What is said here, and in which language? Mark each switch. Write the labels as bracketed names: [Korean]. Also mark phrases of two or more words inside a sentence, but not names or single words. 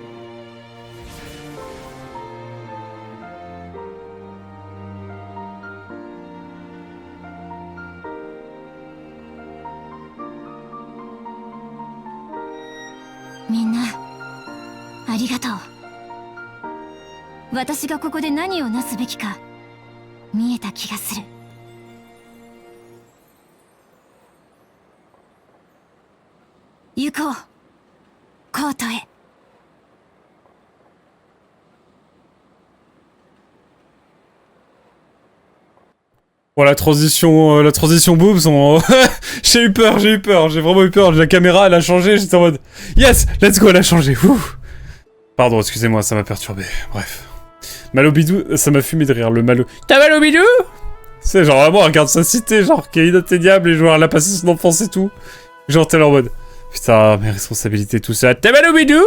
[Japanese] みんなありがとう。私がここで何をなすべきか見えた気がする。行こう、コートへ。 [French] Bon, la transition boobs, j'ai eu peur, j'ai vraiment eu peur. La caméra, elle a changé, j'étais en mode [English] yes, let's go, [French] elle a changé. Ouh. Pardon, excusez-moi, ça m'a perturbé. Bref. Malobidou, ça m'a fumé de rire, le malo. T'as mal au bidou? C'est genre vraiment, regarde sa cité, genre qui est inatteignable et genre elle a passé son enfance et tout. Genre t'es là en mode putain, mes responsabilités, tout ça. T'as mal au bidou?